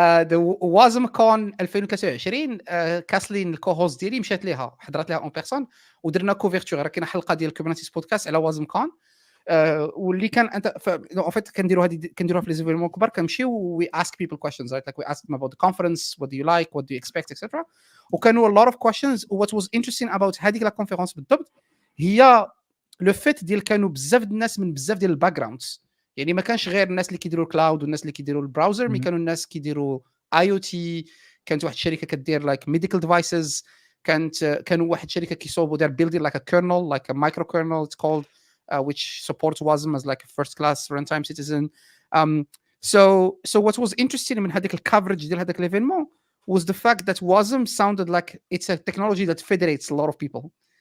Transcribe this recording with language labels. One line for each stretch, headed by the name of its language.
Arabic: The WASM Con 2023 كاسلين الكوهوست ديالي مشات ليها حضرت لها اون بيرسون ودرنا كوفيرتور. راه كاينه حلقه ديال الكوميونيتي بودكاست على WASM Con واللي كان انت
French: en fait
Arabic: كنديروها في لي زيفيرمون كبار كنمشيو
English: we ask people questions, right? Like we ask them about the conference, what do you like, what do you expect, etc. وكانوا a lot of questions. What was interesting about
Arabic: هذيك لا كونفيرونس بالضبط هي لو فيت ديال كانوا بزاف الناس من بزاف ديال الباكجراوندز. يعني ما كانش غير الناس اللي كيديروا الكلاود والناس اللي كيديروا البراوزر مي كانوا الناس كيديروا اي او تي. كانت واحد الشركه كدير لايك ميديكال ديفايسز. كانوا واحد الشركه كيصوبوا
English: they're building like a kernel, like a microkernel it's called, which supports WASM as like a first class runtime citizen. So what was interesting
Arabic: من هذيك الكفرج ديال هذاك الايفينمون
English: was the fact that WASM sounded like it's a technology that federates a lot of people.